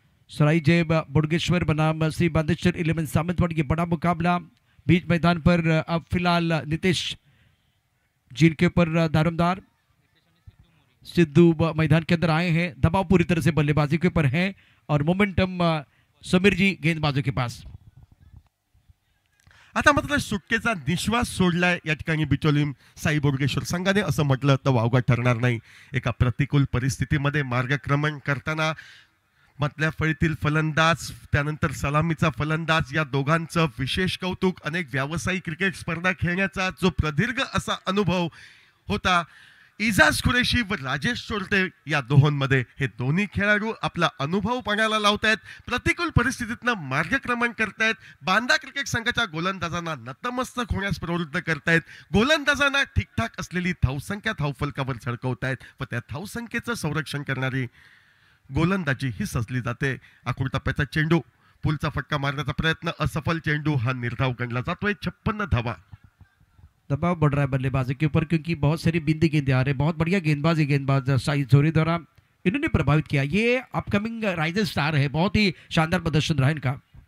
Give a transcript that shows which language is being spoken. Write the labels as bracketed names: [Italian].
[Hindi] सराई जेब बुडगेश्वर बनाम श्री बांदेश्वर 11 सामंतवाड़ी, ये बड़ा मुकाबला बीच मैदान पर। अब फिलहाल नितेश जिनके ऊपर दारोमदार सिद्धू मैदान के अंदर आए हैं। दबाव पूरी तरह से बल्लेबाजी के ऊपर है और मोमेंटम समीर जी गेंदबाजों के पास। [Marathi] आता मात्र सुटकेचा निश्वास सोडलाय या ठिकाणी बिचोलीम साई बोडगेश्वर संघाने, असं म्हटलं तर वावगं ठरणार नाही। एका प्रतिकूल परिस्थितीमध्ये मार्गक्रमण करताना मधल्या फळीतील फलंदाज, त्यानंतर सलामीचा फलंदाज, या दोघांचं विशेष कौतुक। अनेक व्यावसायिक क्रिकेट स्पर्धा खेळण्याचा जो प्रदीर्घ असा अनुभव होता, इजाज कुरेशी व राजेश चोरटे या दोहोंमध्ये हे दोन्ही खेळाडू आपला अनुभव पणाला लावतायत, प्रतिकूल परिस्थितीतनं मार्गक्रमण करतायत, बांदा क्रिकेट संघाच्या गोलंदाजांना नतमस्तक होण्यास प्रवृत्त करतायत, गोलंदाजांना ठीकठाक असलेली धावसंख्या धावफलकावर झळकवतायत व त्या धावसंख्येचं संरक्षण करणारी गोलंदाजी ही सजली जाते। आखूड टप्प्याचा चेंडू, पुलचा फटका मारण्याचा प्रयत्न असफल, चेंडू हा निर्धाव गणला जातोय। 56 धावा। [Hindi] दबाव बढ़ रहा है बल्लेबाजी के ऊपर क्योंकि बहुत सारी बिंदी गेंदें आ रहे हैं। बहुत बढ़िया गेंदबाज साई जोरी द्वारा इन्होंने प्रभावित किया। ये अपकमिंग राइजिंग स्टार है, बहुत ही शानदार प्रदर्शन रहा इनका।